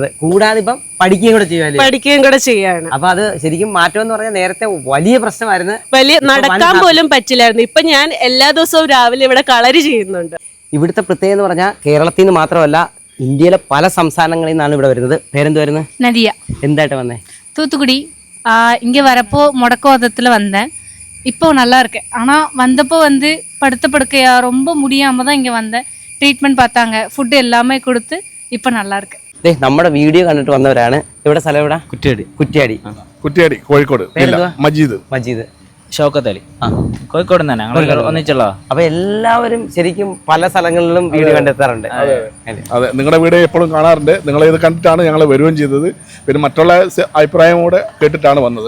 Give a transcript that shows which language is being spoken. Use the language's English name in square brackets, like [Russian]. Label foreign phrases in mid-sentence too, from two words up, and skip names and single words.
[Malayalam] കൂടാതെ ഇപ്പം പഠിക്കുകയും കൂടെ ചെയ്യാണ്. അപ്പൊ അത് ശരിക്കും മാറ്റം എന്ന് പറഞ്ഞാൽ നേരത്തെ വലിയ പ്രശ്നമായിരുന്നു. നടക്കാൻ പോലും പറ്റില്ലായിരുന്നു. ഇപ്പൊ ഞാൻ എല്ലാ ദിവസവും രാവിലെ ഇവിടെ കളരി ചെയ്യുന്നുണ്ട്. ഇവിടുത്തെ പ്രത്യേകത എന്ന് പറഞ്ഞാൽ കേരളത്തിൽ നിന്ന് മാത്രമല്ല ഇന്ത്യയിലെ പല സംസ്ഥാനങ്ങളിൽ നിന്നാണ് ഇവിടെ വരുന്നത്. പേരെന്തുവായിരുന്നു? [Tamil] நதியா. [Malayalam] എന്തായിട്ട് വന്നേ? [Tamil] தூத்துக்குடி. இங்கே வரப்போ முடக்கவாதத்தில் வந்தேன். இப்போ நல்லா இருக்கேன். ஆனால் வந்தப்போ படுத்த படுக்கையா ரொம்ப முடியாமல் தான் இங்கே வந்தேன். ட்ரீட்மெண்ட் பார்த்தாங்க, ஃபுட்டு எல்லாமே கொடுத்து இப்போ நல்லா இருக்கேன். [Malayalam] നമ്മുടെ വീഡിയോ കണ്ടിട്ട് വന്നവരാണ്. ഇവിടെ സ്ഥലം എവിടെ? കുറ്റ്യാടി കോഴിക്കോട്. മജീദ്. ഷൗക്കത്ത് അലി. കോഴിക്കോട് തന്നെ ഒന്നിച്ചുള്ള. അപ്പൊ എല്ലാവരും ശരിക്കും പല സ്ഥലങ്ങളിലും വീഡിയോ കണ്ടെത്താറുണ്ട്. അതെ, നിങ്ങളുടെ വീഡിയോ എപ്പോഴും കാണാറുണ്ട്. നിങ്ങൾ ഇത് കണ്ടിട്ടാണ് ഞങ്ങൾ വരികയും ചെയ്തത്. പിന്നെ മറ്റുള്ള അഭിപ്രായം കൂടെ കേട്ടിട്ടാണ് വന്നത്.